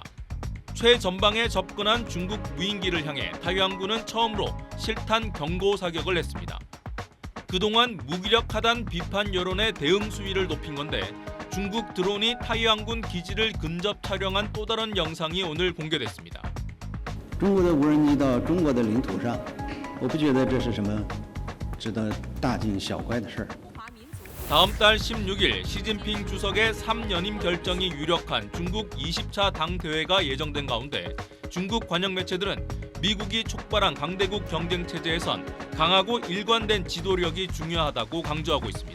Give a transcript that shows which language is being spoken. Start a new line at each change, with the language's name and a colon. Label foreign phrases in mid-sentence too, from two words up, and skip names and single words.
Korean: 최전방에 접근한 중국 무인기를 향해 타이완군은 처음으로 실탄 경고 사격을 했습니다. 그동안 무기력하단 비판 여론의 대응 수위를 높인 건데 중국 드론이 타이완군 기지를 근접 촬영한 또 다른 영상이 오늘 공개됐습니다.
Chinese: 中国的无人机到中国的领土上，我不觉得这是什么值得大惊小怪的事儿。
Korean: 다음 달 16일 시진핑 주석의 3연임 결정이 유력한 중국 20차 당대회가 예정된 가운데 중국 관영 매체들은 미국이 촉발한 강대국 경쟁 체제에선 강하고 일관된 지도력이 중요하다고 강조하고 있습니다.